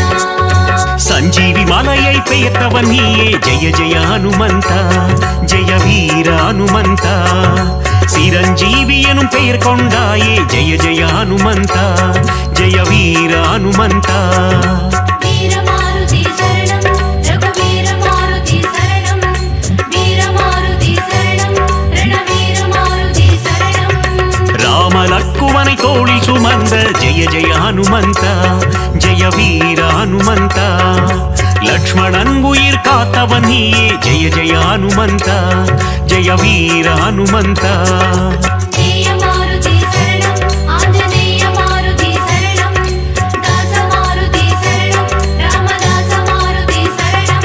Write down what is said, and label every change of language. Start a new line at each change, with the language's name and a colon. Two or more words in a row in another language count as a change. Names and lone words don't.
Tamil: சஞ்சீவி மலையை பெயர்த்தவன் நீயே ஜெய ஜெய ஹனுமந்த ஜெய வீர ஹனுமந்த சிரஞ்சீவி எனும் பெயர் கொண்டாயே ஜெய ஜெய ஹனுமந்த ஜெய வீர ஹனுமந்த
Sanskrit: वीरमारुति शरणं रघुवीरमारुति शरणं वीरमारुति शरणं रणवीरमारुति शरणं
Tamil: ராம லக்குவனை தோளில் சுமந்த ஜெய ஜெய ஹனுமந்த ஜெய வீர ஹனுமந்த லக்ஷ்மணன் உயிர் காத்தவன் நீயே ஜெய ஜெய ஹனுமந்த ஜெய வீர ஹனுமந்த
Sanskrit: मारुति शरणं आञ्जनेय मारुति शरणं दासमारुति शरणं रामदास मारुति शरणं